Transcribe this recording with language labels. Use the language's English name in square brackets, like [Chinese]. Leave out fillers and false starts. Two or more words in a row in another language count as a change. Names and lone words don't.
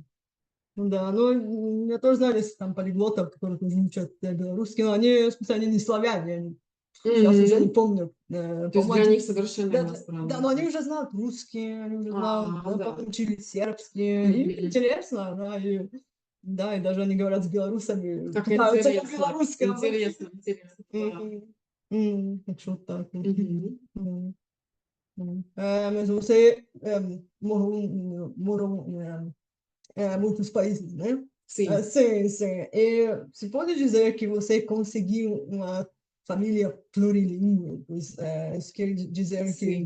[Russian] Да, я тоже знаю, если там полиглотов, которые тоже учат белорусский, но они, в смысле, они не славяне, сейчас уже не помню. То есть для них совершенно иностранный. Да, но они уже знают русский, они уже знают, учили сербский. Им интересно, да, и даже они говорят с белорусами. Как интересно. Интересно. [Portuguese] Sotaque. Uhum. Hum, mas você morou em muitos países, né? Sim, Sim, sim. E se pode dizer que você conseguiu uma família plurilingüe, pois isso quer dizer que